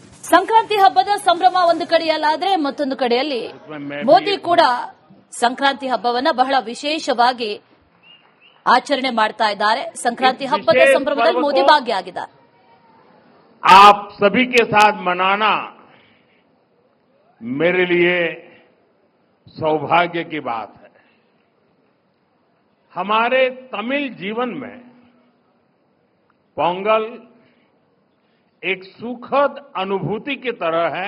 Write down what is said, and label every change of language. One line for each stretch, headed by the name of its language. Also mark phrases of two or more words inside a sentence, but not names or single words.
Kannada: ಸಂಕ್ರಾಂತಿ ಹಬ್ಬದ ಸಂಭ್ರಮ ಒಂದು ಕಡೆಯಲ್ಲಾದ್ರೆ ಮತ್ತೊಂದು ಕಡೆಯಲ್ಲಿ ಮೋದಿ ಕೂಡ ಸಂಕ್ರಾಂತಿ ಹಬ್ಬವನ್ನ ಬಹಳ ವಿಶೇಷವಾಗಿ ಆಚರಣೆ ಮಾಡ್ತಾ ಇದ್ದಾರೆ. ಸಂಕ್ರಾಂತಿ ಹಬ್ಬದ ಸಂಭ್ರಮದಲ್ಲಿ ಮೋದಿ ಭಾಗಿಯಾಗಿದ್ದಾರೆ.
Hindi: आप सभी के साथ मनाना मेरे लिए सौभाग्य की बात है. हमारे तमिल जीवन में पोंगल एक सुखद अनुभूति की तरह है.